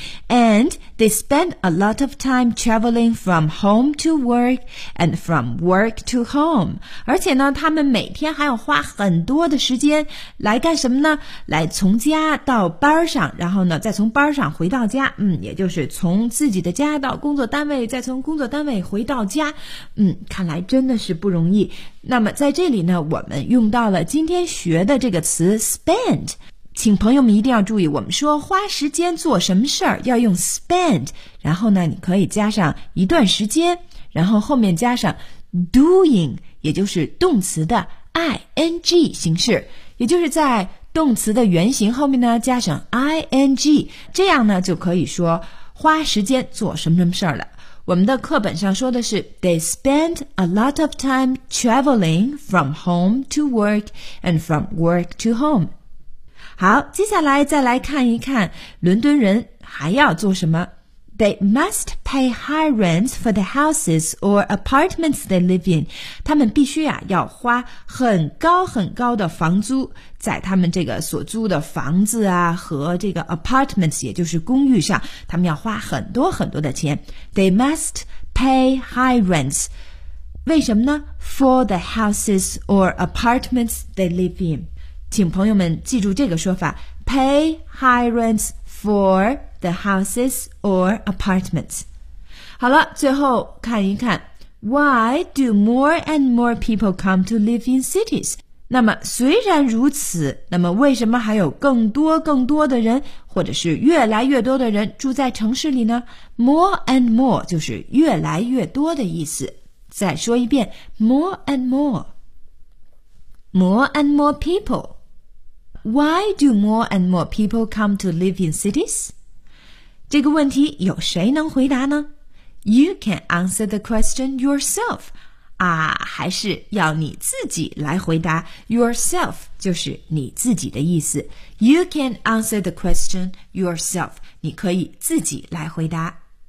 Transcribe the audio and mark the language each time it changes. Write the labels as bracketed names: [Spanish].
[English] And they spend a lot of time traveling from home to work and from work to home. [Chinese] 而且呢，他们每天还要花很多的时间来干什么呢？来从家到班上，然后呢，再从班上回到家。嗯，也就是从自己的家到工作单位，再从工作单位回到家。嗯，看来真的是不容易。那么在这里呢，我们用到了今天学的这个词 spend。请朋友们一定要注意，我们说花时间做什么事儿要用 spend， 然后呢你可以加上一段时间，然后后面加上 doing， 也就是动词的 ing 形式，也就是在动词的原形后面呢加上 ing， 这样呢就可以说花时间做什么什么事儿了。我们的课本上说的是 [English] they spend a lot of time traveling from home to work and from work to home。 [Chinese] 好，接下来再来看一看伦敦人还要做什么。 [English] They must pay high rents for the houses or apartments they live in. [Chinese] 他们必须啊要花很高很高的房租在他们这个所租的房子啊和这个 apartments， 也就是公寓上，他们要花很多很多的钱。 [English] They must pay high rents. [Chinese] 为什么呢？ [English] For the houses or apartments they live in. [Chinese] 请朋友们记住这个说法， [English] pay high rents for the houses or apartments。 [Chinese] 好了，最后看一看 [English] why do more and more people come to live in cities。 [Chinese] 那么虽然如此，那么为什么还有更多更多的人，或者是越来越多的人住在城市里呢？ more and more 就是越来越多的意思。再说一遍， [English] more and more， more and more peopleWhy do more and more people come to live in cities? [Chinese] 这个问题有谁能回答呢？ [English] You can answer the question yourself. [Chinese] 啊，还是要你自己来回答。 [English] Yourself [Chinese] 就是你自己的意思。 [English] You can answer the question yourself. [Chinese] 你可以自己来回答。